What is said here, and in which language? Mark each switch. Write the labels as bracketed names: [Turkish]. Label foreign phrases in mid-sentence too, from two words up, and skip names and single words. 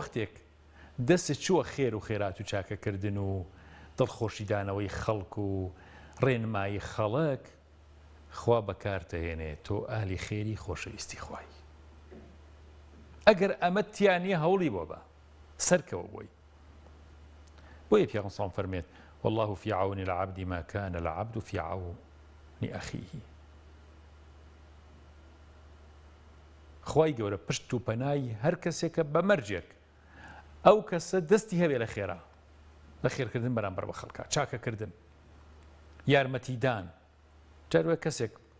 [Central Kurdish] وەختێک دەستت چووە خێر و خێرات و چاکەکردن و دڵخۆشیدانەوەی خەڵک و ڕێنمایی خەڵک خوا بەکارتەهێنێت تۆ ئالی خێری خۆشەویستی خوای ئەگەر ئەمە تیانە هەوڵی بۆ بە سەرکەوە بۆی بۆیە پێغەمبەر سەڵام فەرمێت [Arabic] والله في عون العبد ما كان العبد في عون أخيه [Central Kurdish] خوای گەورە پشت و پەنای هەر کەسێکە بە مەرجێک ئەو کەسە دەستی هەبێ لە خێرا لە خێرکردن بەرامبەر بە خەڵکە چاکەکردن یارمەتیدان جاروێ کەسێک